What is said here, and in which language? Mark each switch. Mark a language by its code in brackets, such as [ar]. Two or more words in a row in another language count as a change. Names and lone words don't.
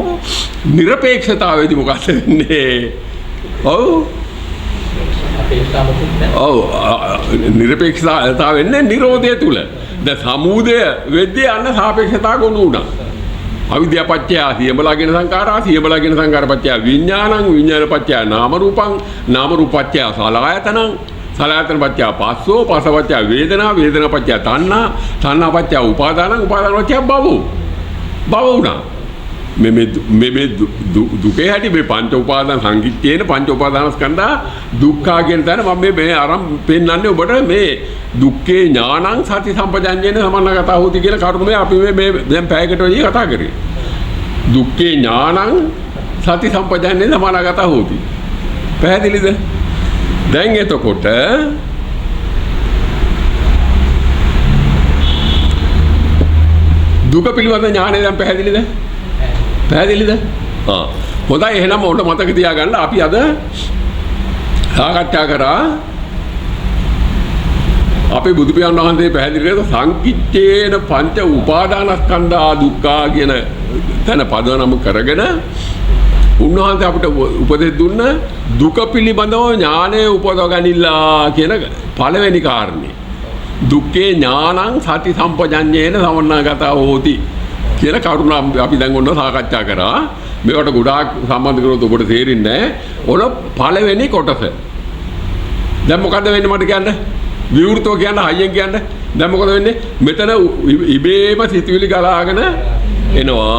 [si] නිර්පේක්ෂතාවයේදී මොකක්ද වෙන්නේ? නිර්පේක්ෂතාව වෙන්නේ නිරෝධය තුල. දැන් සමුදය වෙද්දී අන්න සාපේක්ෂතාව ගොනු වුණා. [pi] අවිද්‍යාපච්චය සියඹලාගෙන සංඛාරා සියඹලාගෙන සංඛාරපච්චය විඥානං විඥානපච්චය නාම රූපං නාම රූපපච්චය සලආයතනං සලආයතනපච්චය පස්සෝ පස්සපච්චය වේදනා වේදනාපච්චය තණ්හා තණ්හාපච්චය උපාදානං උපාදානපච්චය භව වුණා. [si] මේ දුකේ හැටි මේ පංච උපාදාන [pi] සංකිට්ඨේන පංච උපාදානස්කන්ධා දුක්ඛා [si] කියන තැන මම මේ අරන් පෙන්නන්නේ ඔබට මේ [pi] දුක්ඛේ ඥානං සති සම්පජඤ්ඤේන සමන්නගතා හොති [si] කියලා කරුණේ අපි මේ දැන් පැයකට වැඩි කතා කරේ. [pi] දුක්ඛේ ඥානං සති සම්පජඤ්ඤේන සමන්නගතා හොති. [si] පැහැදිලිද? දැන් එතකොට දුක පිළිබඳ ඥානය දැන් පැහැදිලිද? පැහැදිලිද? හොඳයි එහෙනම් ඔන්න මතක තියාගන්න අපි අද සාකච්ඡා කරා අපේ බුදු පියාණන් වහන්සේ පැහැදිලි කරලා [pi] සංකිට්ඨේන පංච උපාදානස්කන්ධා දුක්ඛා [si] කියන තැන පදනම කරගෙන උන්වහන්සේ අපිට උපදෙස් දුන්න දුක පිළිබඳව ඥානය උපදව ගනිලා කියන පළවෙනි කාරණේ. [pi] දුක්ඛේ ඥානං සති සම්පජඤ්ඤේන සමන්නාගතා හෝති [si] කියලා කරුණා අපි දැන් ඔන්න සාකච්ඡා කරා. මේවට ගොඩාක් සම්බන්ධ කරොත් ඔබට තේරෙන්නේ නැහැ. ඔන්න පළවෙනි කොටස. දැන් මොකද වෙන්නේ මට කියන්න? විවෘතව කියන්න හයියෙන් කියන්න. දැන් මොකද වෙන්නේ? මෙතන ඉබේම සිතුවිලි ගලාගෙන එනවා.